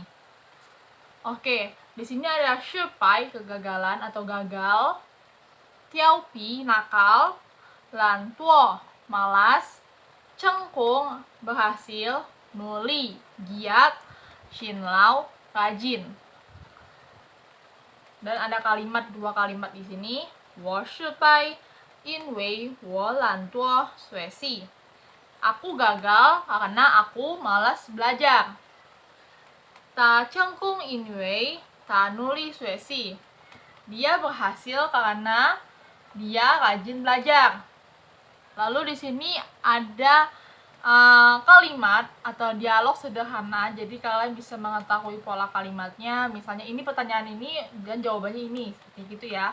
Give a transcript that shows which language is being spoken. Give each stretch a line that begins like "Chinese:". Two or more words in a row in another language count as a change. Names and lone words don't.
Indonesian: Oke, di sini ada Shipai, kegagalan atau gagal, Tiaopi, nakal, Lantuo, malas, Cengkung, berhasil, Nuli, giat, Xinlao, rajin. Dan ada dua kalimat di sini.
Chinese: 我失败因为我懒惰学习.
Indonesian: Aku gagal karena aku malas belajar.
Chinese: 他成功因为他努力学习.
Indonesian: Dia berhasil karena dia rajin belajar. Lalu di sini ada kalimat atau dialog sederhana, jadi kalian bisa mengetahui pola kalimatnya. Misalnya ini pertanyaan ini dan jawabannya ini, seperti gitu ya.